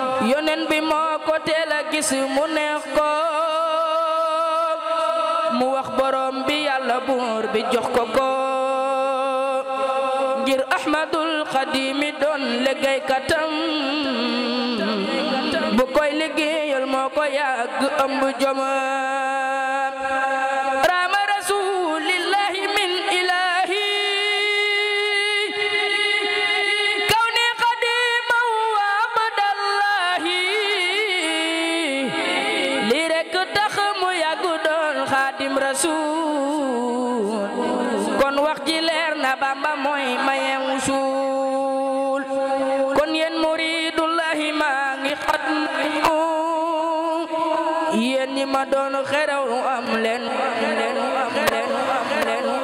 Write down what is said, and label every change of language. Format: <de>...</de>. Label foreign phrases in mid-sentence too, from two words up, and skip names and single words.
<wo>Yonen bi moo ko teel a gis, mu neex ko, mu wax borom bi Yàlla buur bi jox ko ko, ngir Ahmadul Xadim mi doon liggéeykatam, bu koy liggéeyal moo ko yàgg ëmb jom.</wo> <ar>من إلهي كوني قديما وعبد الله.</ar> <wo>Li rekk tax mu yàgg doon Xaadim Rasuul. Kon wax ji leer na, Bamba mooy maye wusul. Kon yéen muridullahi, maa ngi Yéen ñi ma doon xeraw am leen, am leen, am leen, am leen.</wo>